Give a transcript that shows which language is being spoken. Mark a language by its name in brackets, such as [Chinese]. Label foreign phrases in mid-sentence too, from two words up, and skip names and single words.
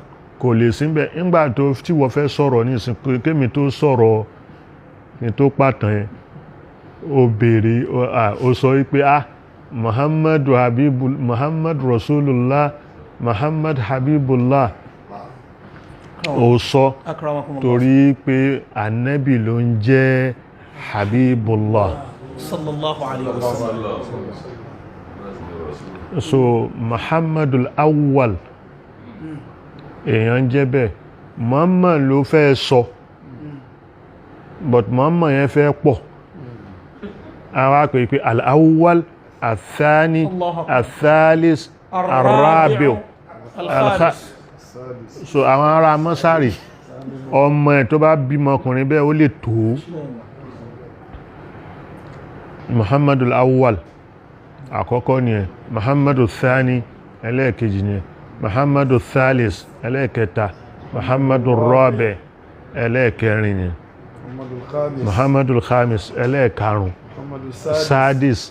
[Yoruba] kò lè sí ń bẹ̀ nígbà tí wọ́n fẹ́ sọ̀rọ̀ ní ìsìn kémi tó sọ̀rọ̀ ní tó pàtàn yẹn ó béèrè ó sọ wípé [Arabic] محمد رسول الله محمد حبيب الله [Yoruba] ó sọ torí pé ànábì ló ń jẹ́ Habibullah [Arabic] صلى الله عليه وسلم [Yoruba] so [Arabic] محمد الأول [Yoruba] èèyàn jẹ́ bẹ́ẹ̀ Muhammad ló fẹ́ sọ but Muhammad yẹn fẹ́ pọ̀ àwọn pè pé [Arabic] الأول الثاني الثالث الرابع' [Yoruba] so àwọn ará mọ́sárì ọmọ ẹ̀ tó bá bímọ ọkùnrin bẹ́ẹ̀ ó lè tó [Arabic] محمد أول [Yoruba] àkọ́kọ́ ni ẹ̀, [Arabic] محمد ثاني [Yoruba] ẹlẹ́ẹ̀kejì ni ẹ̀, [Arabic] محمد ثالث [Yoruba] ẹlẹ́ẹ̀kẹta, [Arabic] محمد رابع [Yoruba] ẹlẹ́ẹ̀kẹrin ni, [Arabic] محمد خامس [Yoruba] ẹlẹ́ẹ̀karùn, sadis.